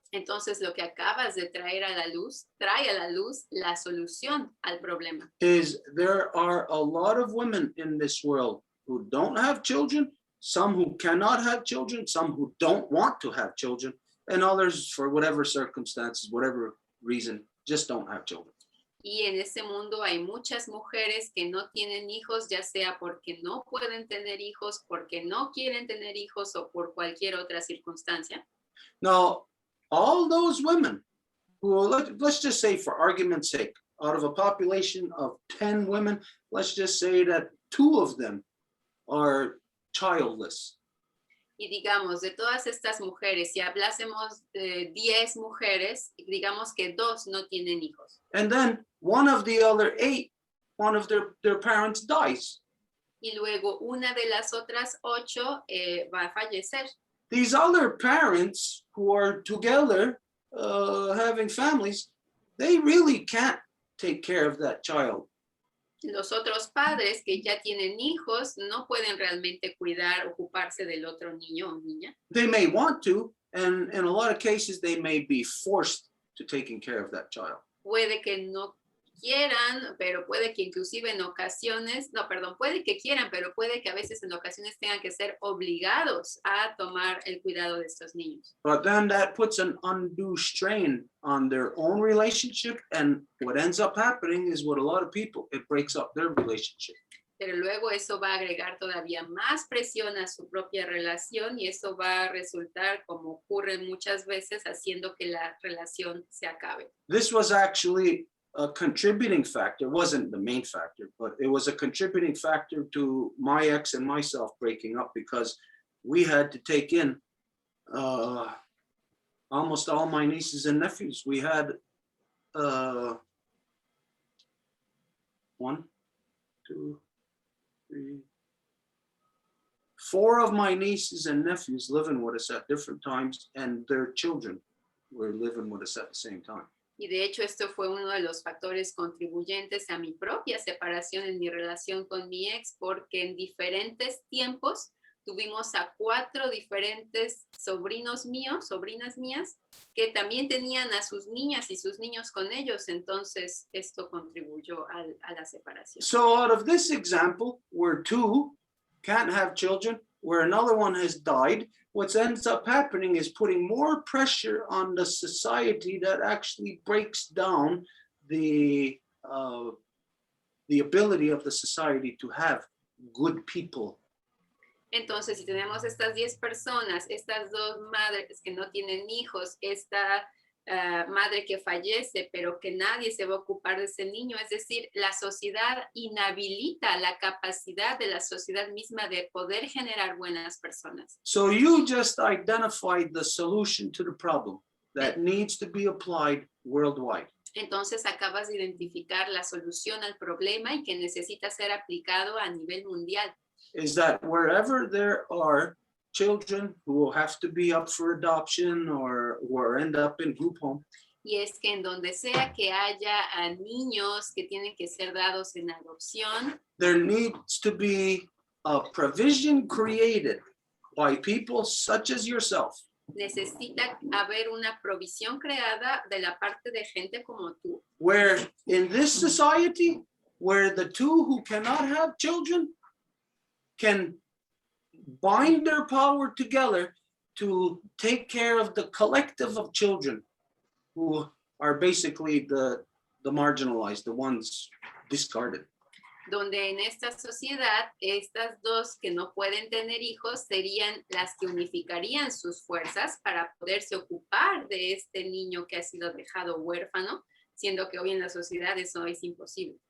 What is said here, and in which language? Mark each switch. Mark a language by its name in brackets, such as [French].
[Spanish] Entonces lo que acabas de traer a la luz, trae a la luz la solución al problema. [English] Is there are a lot of women in this world who don't have children, some who cannot have children, some who don't want to have children, and others, for whatever circumstances, whatever reason, just don't have children. [Spanish] Y en ese mundo hay muchas mujeres que no tienen hijos, ya sea porque no pueden tener hijos, porque no quieren tener hijos o por cualquier otra circunstancia. [English] Now, all those women who, let's just say for argument's sake, out of a population of 10 women, let's just say that 2 of them are childless. [Spanish] Y digamos, de todas estas mujeres, si hablásemos de 10 mujeres, digamos que 2 no tienen hijos. [English] And then one of the other 8, one of their parents dies. [Spanish] Y luego una de las otras 8 va a fallecer. [English] These other parents who are together, having families, they really can't take care of that child. [Spanish] Los otros padres que ya tienen hijos no pueden realmente cuidar, ocuparse del otro niño o niña. [English] They may want to, and in a lot of cases, they may be forced to taking care of that child. [Spanish] Puede que no quieran, pero puede que inclusive en ocasiones, puede que quieran, pero puede que a veces en ocasiones tengan que ser obligados a tomar el cuidado de estos niños. [English] But then that puts an undue strain on their own relationship, and what ends up happening is what a lot of people, it breaks up their relationship. [Spanish] Pero luego eso va a agregar todavía más presión a su propia relación y eso va a resultar, como ocurre muchas veces, haciendo que la relación se acabe. [English] This was actually a contributing factor. It wasn't the main factor, but it was a contributing factor to my ex and myself breaking up because we had to take in almost all my nieces and nephews. We had 1, 2, 3, 4 of my nieces and nephews living with us at different times, and their children were living with us at the same time. [Spanish] Y de hecho esto fue uno de los factores contribuyentes a mi propia separación en mi relación con mi ex, porque en diferentes tiempos tuvimos a 4 diferentes sobrinos míos, sobrinas mías, que también tenían a sus niñas y sus niños con ellos. Entonces esto contribuyó a la separación. [English] So out of this example, where 2 can't have children, where another one has died, what ends up happening is putting more pressure on the society that actually breaks down the ability of the society to have good people. [Spanish] Entonces, si tenemos estas 10 personas, estas 2 madres que no tienen hijos, esta madre que fallece, pero que nadie se va a ocupar de ese niño. Es decir, la sociedad inhabilita la capacidad de la sociedad misma de poder generar buenas personas. [English] So you just identified the solution to the problem that needs to be applied worldwide. [Spanish] Entonces acabas de identificar la solución al problema y que necesita ser aplicado a nivel mundial. [English] Is that wherever there are children who will have to be up for adoption or end up in group home, [Spanish] Y es que en donde sea que haya a niños que tienen que ser dados en adopción, [English] there needs to be a provision created by people such as yourself [Spanish] necesita haber una provisión creada de la parte de gente como tú, [English] where in this society, where the two who cannot have children can bind their power together to take care of the collective of children who are basically the marginalized, the ones discarded. [Spanish] donde en esta sociedad estas dos que no pueden tener hijos serían las que unificarían sus fuerzas para poderse ocupar de este niño que ha sido dejado huérfano, siendo que hoy en la sociedad eso es imposible.